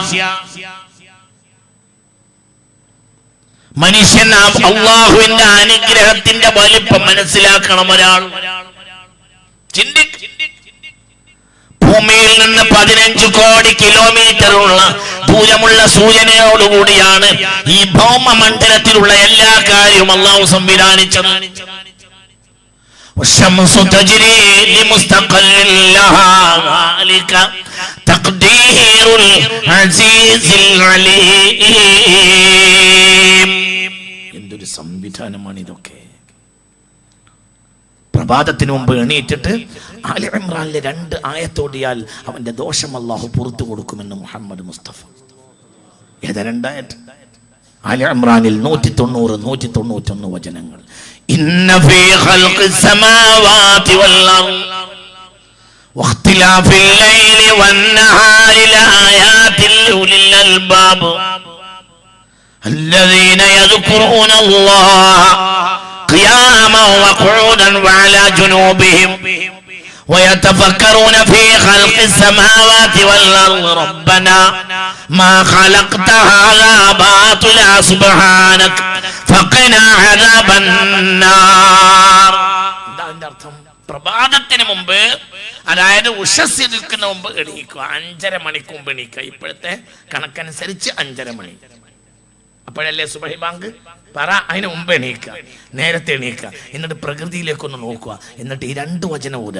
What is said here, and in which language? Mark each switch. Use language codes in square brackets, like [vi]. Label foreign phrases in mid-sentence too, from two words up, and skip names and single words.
[ml] മനുഷ്യൻ അള്ളാഹുവിന്റെ അനുഗ്രഹത്തിന്റെ വലിപ്പം മനസ്സിലാക്കണം. ഒരാൾ ഭൂമിയിൽ നിന്ന് 15 കോടി കിലോമീറ്റർ ദൂരമുള്ള സൂര്യനോടുകൂടിയാണ് ഈ ഭൗമമണ്ഡലത്തിലുള്ള എല്ലാ കാര്യവും അള്ളാഹു സംവിധാനിച്ചത്. [ar] والشمس تجري لمستقر لها ذلك تقدير العزيز العليم. [ml] എന്തൊരു സംവിധാനമാണ് ഇതൊക്കെ. പ്രഭാതത്തിന് മുമ്പ് എണീറ്റിട്ട് ആലി ഇമ്രാനിലെ 2 ആയത്തോടിയാൽ അവന്റെ ദോഷം അല്ലാഹു പുറത്തു കൊടുക്കുമെന്ന് മുഹമ്മദ് മുസ്തഫ. ഏതാ 2 ആയത്ത്? ആലി ഇമ്രാനിൽ 190-191 വചനങ്ങൾ. [ar] إن في خلق السماوات والأرض واختلاف الليل والنهار لآيات لأولي الألباب الذين يذكرون الله قياما وقعودا وعلى جنوبهم ويتفكرون في خلق السماوات والأرض ربنا ما خلقت هذا باطلا سبحانك فقنا عذاب النار. [ml] പ്രഭാതത്തിന് മുമ്പ്, അതായത് ഉഷസ്സിരിക്കുന്ന മുമ്പ് എണീക്കുക. 5:30 മണിക്ക് മുമ്പ് എണീക്കുക. ഇപ്പോഴത്തെ കണക്കനുസരിച്ച് 5:30 മണി. അപ്പോഴല്ലേ സുബഹി ബാങ്ക്. പറ, അതിന് മുമ്പ് എണീക്കുക, നേരത്തെ എണീക്കുക. എന്നിട്ട് പ്രകൃതിയിലേക്കൊന്ന് നോക്കുക. എന്നിട്ട് ഈ 2 വചനം ഓതുക.